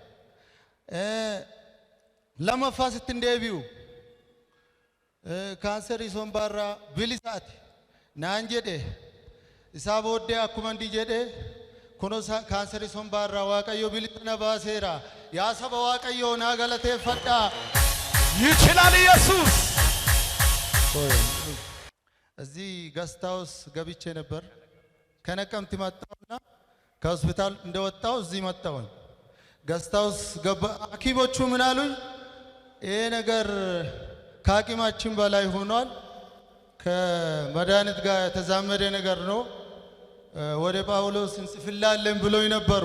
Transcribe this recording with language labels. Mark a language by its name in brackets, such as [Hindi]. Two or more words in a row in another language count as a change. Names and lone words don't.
[Oromo] lammaffaa sittin deebi'u kaanserii sombaarraa bilisaati naan jedhe isaa booddee akkuma ndi jedhe kuno kaanserii sombaarraa waaqayyo bilisana baaseera yaa saba waaqayyo naa galateeffadha [Amharic] ይችላል ኢየሱስ እዚህ ጋስታውስ ገብቼ ነበር ከነቀምት መጣውና ከሆስፒታል እንደወጣው እዚህ መጣው ጋስታውስ ሐኪሞቹ ምን አሉኝ ይሄ ነገር ከሐኪማችን በላይ ሆኗል ከመድኃኒት ጋር ተዛመደ ነገር ነው ወደ ጳውሎስ እንጽፍላለን ብለው ነበሩ